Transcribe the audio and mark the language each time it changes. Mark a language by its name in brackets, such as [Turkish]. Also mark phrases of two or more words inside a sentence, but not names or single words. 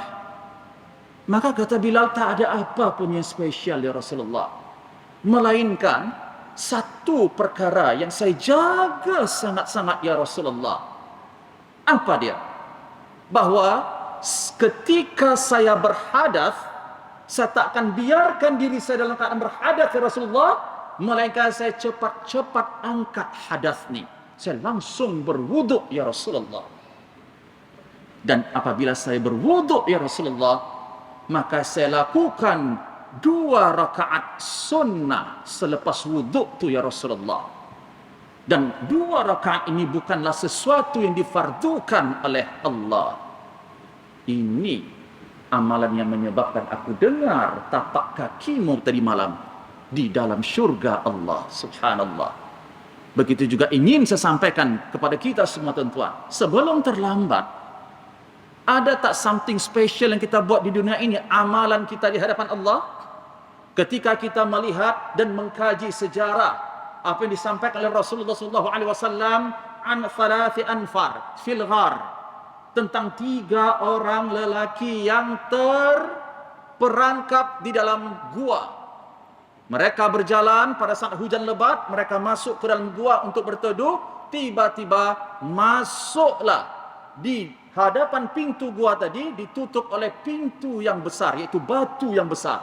[Malay] Maka kata Bilal, tak ada apa pun yang spesial [Arabic] يا رسول الله, [Malay] melainkan satu perkara yang saya jaga sangat-sangat [Arabic] يا رسول الله. [Malay] Apa dia? Bahwa ketika saya berhadas, saya tak akan biarkan diri saya dalam keadaan berhadas [Arabic] يا رسول الله, [Malay] melainkan saya cepat-cepat angkat hadas ni. Saya langsung berwuduk [Arabic] يا رسول الله. [Malay] Dan apabila saya berwuduk [Arabic] يا رسول الله, [Malay] maka saya lakukan 2 rakaat sunnah selepas wuduk tu [Arabic] يا رسول الله. [Malay] Dan 2 rakaat ini bukanlah sesuatu yang difardukan oleh Allah. Ini amalan yang menyebabkan aku dengar tapak kakimu tadi malam di dalam syurga Allah. Subhanallah. Begitu juga ingin saya sampaikan kepada kita semua tuan-tuan, sebelum terlambat, ada tak [English] something special [Malay] yang kita buat di dunia ini, amalan kita di hadapan Allah? Ketika kita melihat dan mengkaji sejarah apa yang disampaikan oleh Rasulullah SAW [Arabic] عن ثلاثة أنفار في الغار, [Malay] tentang 3 orang lelaki yang terperangkap di dalam gua. Mereka berjalan pada saat hujan lebat, mereka masuk ke dalam gua untuk berteduh, tiba-tiba masuklah di hadapan pintu gua tadi, ditutup oleh pintu yang besar, iaitu batu yang besar.